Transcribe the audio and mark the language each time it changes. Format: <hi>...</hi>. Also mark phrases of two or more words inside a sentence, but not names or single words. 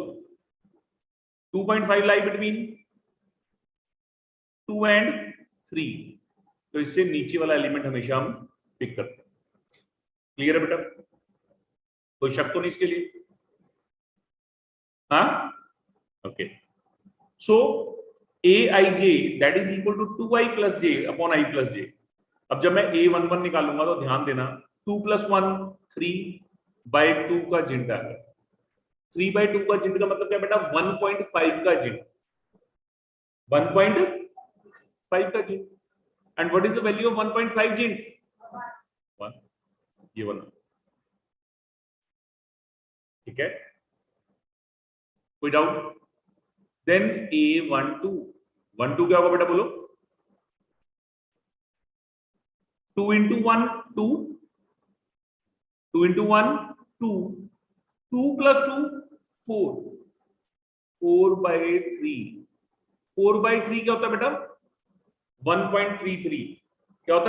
<hi>2.5</hi> <en>lie between 2 and 3,</en> <hi>तो इससे नीचे वाला एलिमेंट हमेशा हम पिक करते हैं। क्लियर है बेटा? कोई शक तो नहीं इसके लिए? हाँ, ओके।</hi> <en>so aij that is equal to 2i plus j upon i plus j.</en> <hi>अब जब मैं a11 निकालूंगा तो ध्यान देना 2 plus 1 3/2 का जिंट आ गया। 3/2 का जिंट का मतलब क्या बेटा? 1.5 का जिंट, 1.5 का जिंट।</hi> <en>and what is the value of 1.5 GINT?</en> <hi>1। ये 1। ठीक है, कोई डाउट? देन a12 12 क्या होगा बेटा बोलो?</hi> <en>2 into 1 2, 2 into 1 2, 2 plus 2 4, 4/3।</en> <hi>4/3 क्या होता है बेटा? 1.33। क्या होता है?</hi>